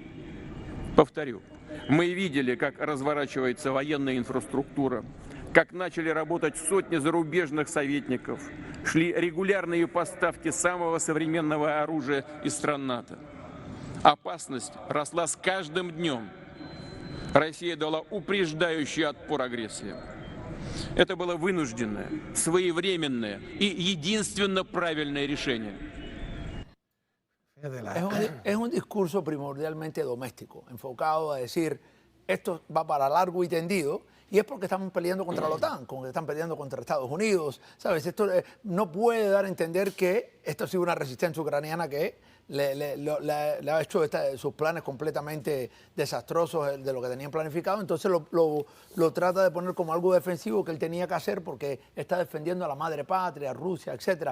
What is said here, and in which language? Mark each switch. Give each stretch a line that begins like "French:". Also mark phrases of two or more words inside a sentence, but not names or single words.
Russian: Повторю, мы видели, как разворачивается военная инфраструктура, как начали работать сотни зарубежных советников, шли регулярные поставки самого современного оружия из стран НАТО. Опасность росла с каждым днем. Россия дала упреждающий отпор агрессии. Это было вынужденное, своевременное и единственно правильное решение.
Spanish: Es un discurso primordialmente doméstico, enfocado a decir esto va para largo y tendido. Y es porque estamos peleando contra la OTAN, como que están peleando contra Estados Unidos, ¿sabes? Esto no puede dar a entender que esto ha sido una resistencia ucraniana que le ha hecho sus planes completamente desastrosos de lo que tenían planificado, entonces lo trata de poner como algo defensivo que él tenía que hacer porque está defendiendo a la madre patria, a Rusia, etcétera.